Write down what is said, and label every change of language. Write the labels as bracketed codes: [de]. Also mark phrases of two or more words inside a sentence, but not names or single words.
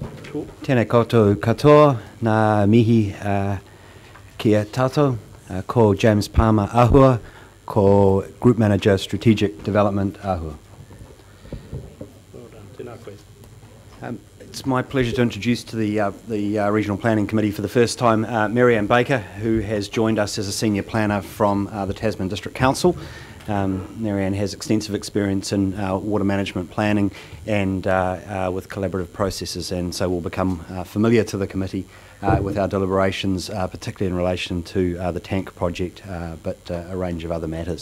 [en] Sure. [mi] Tēnā koutou katoa, nā mihi kia tātou, ko James Palmer Ahua, ko [en] Group Manager Strategic Development [mi] Ahua. [en] Well done. [mi] Tēnā koe. [en] It's my pleasure to introduce to the Regional Planning Committee for the first time Mary-Ann Baker, who has joined us as a Senior Planner from the Tasman District Council. Mary-Ann has extensive experience in water management planning and with collaborative processes, and so will become familiar to the committee with our deliberations, particularly in relation to the tank project, but a range of other matters.